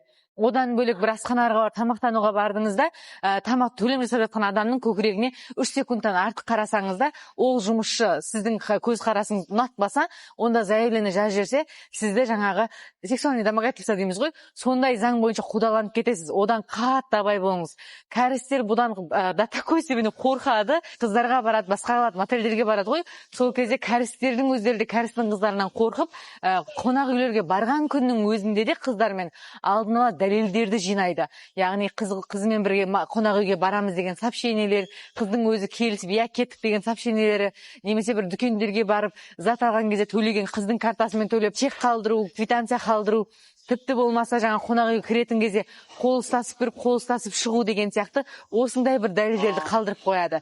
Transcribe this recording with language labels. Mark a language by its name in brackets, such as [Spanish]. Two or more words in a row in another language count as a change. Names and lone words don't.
[Kazakh] Одан бөлек бір асханаға тамақтануға бардыңызда, тамақ төлем жасап жатқан адамның көкірегіне 3 секундтан артық қарасаңызда, ол жұмысшы сіздің көз қарасыңызды ұнатпаса, онда заявление жазып жіберсе, сізді жаңағы [Russian] сексуальный домогательство [Kazakh] дейміз ғой, сондай заң бойынша қудаланып кетесіз. Одан қатты абай болыңыз. Кәрістер бұдан [Russian] до такой степени [Kazakh] қорқады, қыздарға барады, басқа мотельдерге барады ғой. Сол кезде кәрістердің өздері де кәрістің қыздарынан қорқып, қонақ үйлерге барған күннің өзінде де қыздармен алдын ала дәлелдерді жинайды. Яғни қызымен бірге қонақ үйге барамыз деген сообщениелер, қыздың өзі келісіп, я кеттік деген сообщениелері, немесе бір дүкендерге барып, зат алған кезде төлеген қыздың картасымен төлеп, чек қалдыру, квитанция қалдыру, тіпті болмаса жаңа қонақ үйге кіретін кезде қол ұстасып беріп, қол ұстасып шығу деген сияқты осындай бір дәлелдерді қалдырып қояды.